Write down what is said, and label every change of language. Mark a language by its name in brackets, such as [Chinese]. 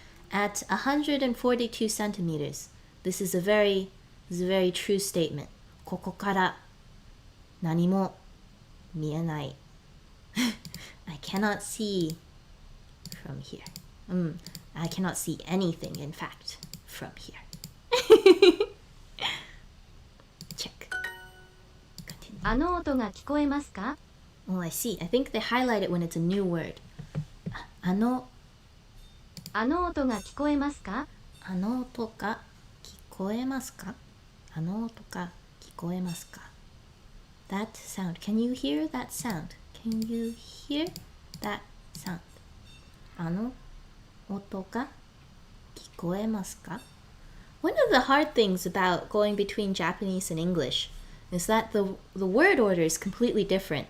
[English] At 142 centimeters, this is a very true statement. [Japanese] ここから何も見えない。 [English] I cannot see from here. I cannot see anything, in fact, from here. Check. Continue. [Japanese] あの音が聞こえますか？ [English] Oh, I see. I think they highlight it when it's a new word. [Japanese] あの音が聞こえますか？あの音が聞こえますか？あの音が聞こえますか？ [English] That sound. Can you hear that sound? Can you hear that sound? [Japanese] あの音が聞こえますか？ [English] One of the hard things about going between Japanese and English is that the word order is completely different.